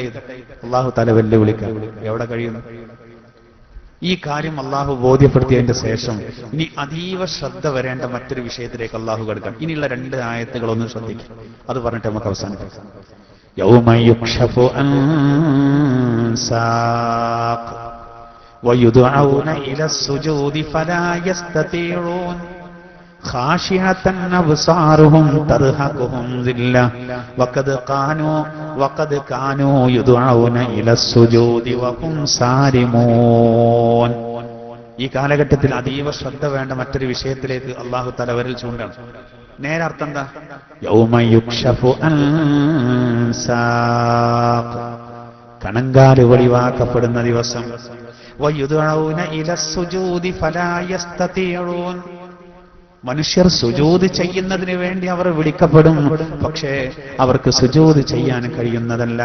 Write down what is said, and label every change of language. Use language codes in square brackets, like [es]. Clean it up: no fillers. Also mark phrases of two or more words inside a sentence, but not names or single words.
[ml] ഇത് [ar] الله تعالى [ml] വെല്ലുവിളിക്കാൻ എവിടെ കഴിയുന്നു? ഈ കാര്യം അള്ളാഹു ബോധ്യപ്പെടുത്തിയതിന്റെ ശേഷം ഇനി അതീവ ശ്രദ്ധ വരേണ്ട മറ്റൊരു വിഷയത്തിലേക്ക് അള്ളാഹു കടക്കാം. ഇനിയുള്ള 2 ആയത്തുകളൊന്ന് ശ്രദ്ധിക്കും, അത് പറഞ്ഞിട്ട് നമുക്ക് അവസാനിപ്പിക്കാം. [ar] يوم يكشف عن ساق ويدعون إلى السجود فلا يستطيعون خاشعة أبصارهم ترهقهم ذلة وقد كانوا يدعون إلى السجود وهم سالمون. [ml] ഈ കാലഘട്ടത്തിൽ അതീവ ശ്രദ്ധ വേണ്ട മറ്റൊരു വിഷയത്തിലേക്ക് [ar] الله تعالى [ml] വിരൽ ചൂണ്ടാണ്. നേരെ അർത്ഥം എന്താ? [ar] يوم يكشف عن ساق, [ml] കണങ്കാല് വെളിവാക്കപ്പെടുന്ന ദിവസം. [ar] ويدعون إلى السجود فلا يستطيعون, [ml] മനുഷ്യർ സുജൂദ് ചെയ്യുന്നതിന് വേണ്ടി അവർ വിളിക്കപ്പെടും, പക്ഷേ അവർക്ക് സുജൂദ് ചെയ്യാൻ കഴിയുന്നതല്ല.